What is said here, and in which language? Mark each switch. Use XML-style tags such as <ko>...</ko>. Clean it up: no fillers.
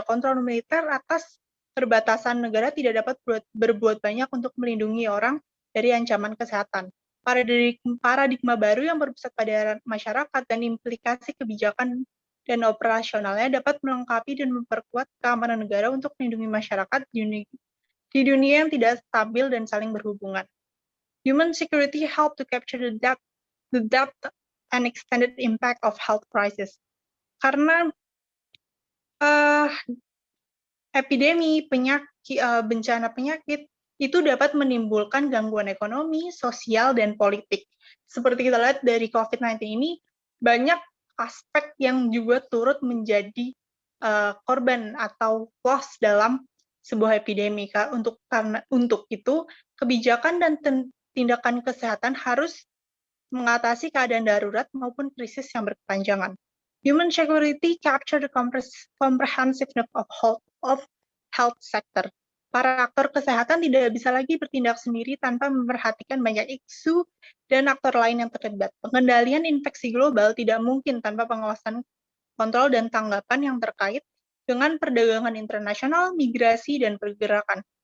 <id>Kontrol militer atas perbatasan negara tidak dapat berbuat banyak untuk melindungi orang dari ancaman kesehatan. Paradigma baru yang berpusat pada masyarakat dan implikasi kebijakan dan operasionalnya dapat melengkapi dan memperkuat keamanan negara untuk melindungi masyarakat di dunia yang tidak stabil dan saling berhubungan.</id> <en>Human security help to capture the depth and extended impact of health crisis.</en> <id>Karena epidemi, bencana penyakit itu dapat menimbulkan gangguan ekonomi, sosial, dan politik. Seperti kita lihat dari COVID-19 ini, banyak aspek yang juga turut menjadi korban atau loss dalam sebuah epidemi. Untuk itu, kebijakan dan tindakan kesehatan harus mengatasi keadaan darurat maupun krisis yang berkepanjangan.</id> <en>Human security capture the comprehensiveness of health sector.</en> <id>Para aktor kesehatan tidak bisa lagi bertindak sendiri tanpa memperhatikan banyak isu dan aktor lain yang terlibat. Pengendalian infeksi global tidak mungkin tanpa pengawasan, kontrol, dan tanggapan yang terkait dengan perdagangan internasional, migrasi, dan pergerakan.</id>